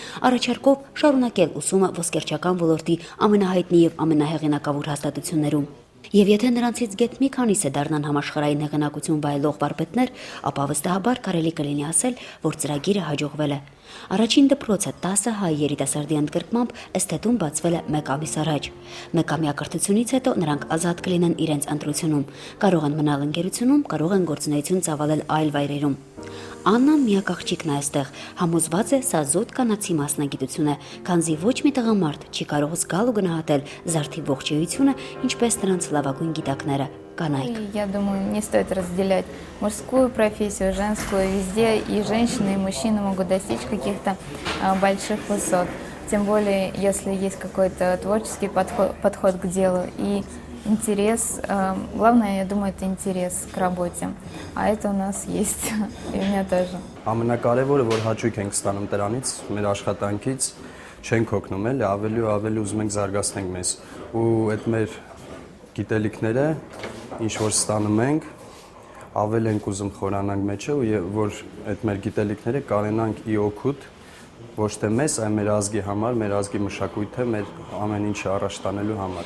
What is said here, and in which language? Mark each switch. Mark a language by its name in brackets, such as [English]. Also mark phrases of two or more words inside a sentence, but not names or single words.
[Armenian] առաջարկով շարունակել ուսումը ոսկերչական ոլորտի ամենահայտնի եւ ամենահեղինակավոր հաստատություններում։ Եվ եթե նրանցից գեթ մի քանիսը դառնան համաշխարհային հեղինակություն վայելող վարպետներ, ապա վստահաբար կարելի կլինի ասել, որ ծրագիրը հաջողվել է։ Առաջին դպրոցը 10 հայ երիտասարդի ընդգրկմամբ էսթետում բացվել է 1 ամիս առաջ։ 1 ամյա կրթությունից հետո նրանք ազատ կլինեն իրենց ընտրությունում, կարող են մնալ ընկերությունում, կարող են գործունեություն ծավալել այլ վայրերում։ Աննան միակ աղջիկն է այստեղ, համոզված է սա զոտ կանացի մասնագիտություն է, քանզի ոչ մի տղամարդ չի կարող զգալ ու գնահատել զարդի ողջույությունը, ինչպես նրանց լավագույն գիտակները, կանայք։ [Russian] Я думаю, не стоит разделять мужскую профессию, женскую. Везде и женщины, и мужчины могут достичь каких-то больших высот. Тем более, если есть какой-то творческий подход к делу и интерес. Главное, я думаю, это интерес к работе. А это у нас есть, и у меня тоже. [Armenian] Ամենակարևորը, որ հաճույք ենք ստանում դրանից, մեր աշխատանքից, չենք հոգնում էլ, ավելի ու ավելի ուզում ենք զարգացնենք մեզ։ Ու այդ մեր գիտելիքները, ինչ որ ստանում ենք, ավելի ենք ուզում խորանանք մեջը, ու որ այդ մեր գիտելիքները կարենանք ի օգուտ ոչ թե մեզ, այլ մեր ազգի համար, մեր ազգի մշակույթը, մեր ամեն ինչը առաջ տանելու համար։